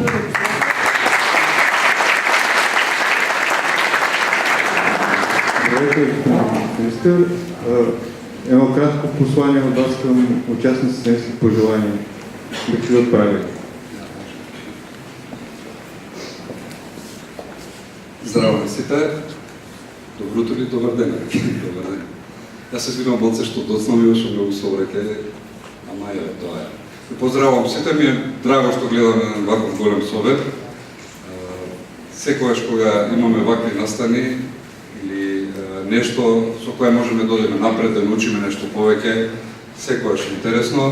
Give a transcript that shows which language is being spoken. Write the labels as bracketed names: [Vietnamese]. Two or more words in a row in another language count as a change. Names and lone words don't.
[Bulgarian] Здравейте, министър. Едно кратко послание от вас към участниците на пожелания. Да чуят правилно. [Macedonian] Здраво сите. [Bulgarian] Добро утро и добър ден. Добър ден. [Macedonian] Јас се свидам болце што доцна ми беше многу собреке, ама е тоа е. Поздравувам сите, ми е драго што гледаме на ваков голем собер. Секогаш кога имаме вакви настани или нешто со кое можеме да одиме напред, да научиме нешто повеќе, секогаш интересно.